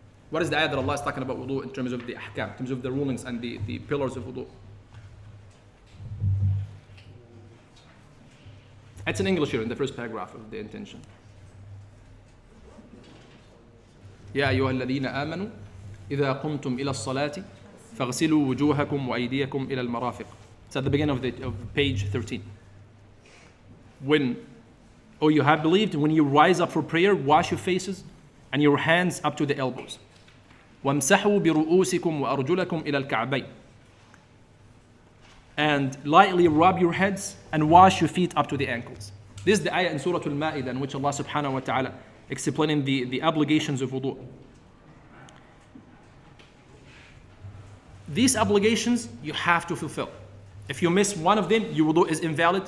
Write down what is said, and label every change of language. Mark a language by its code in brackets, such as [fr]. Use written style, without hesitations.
[en] What is the ayah that Allah is talking about wudu in terms of the ahkam, in terms of the rulings and the pillars of wudu? It's in English here in the first paragraph of the intention. [ar] يا أيها الذين آمنوا إذا قمتم إلى الصلاة فاغسلوا وجوهكم وأيديكم إلى المرافق. [en] It's at the beginning of page 13. When, oh you have believed, when you rise up for prayer, wash your faces and your hands up to the elbows. [ar] وامسحوا برؤوسكم وأرجلكم إلى الكعبين. [en] And lightly rub your heads and wash your feet up to the ankles. This is the ayah in Surah Al-Ma'idah in which Allah subhanahu wa ta'ala explaining the obligations of wudu. These obligations you have to fulfill. If you miss one of them, your wudu is invalid.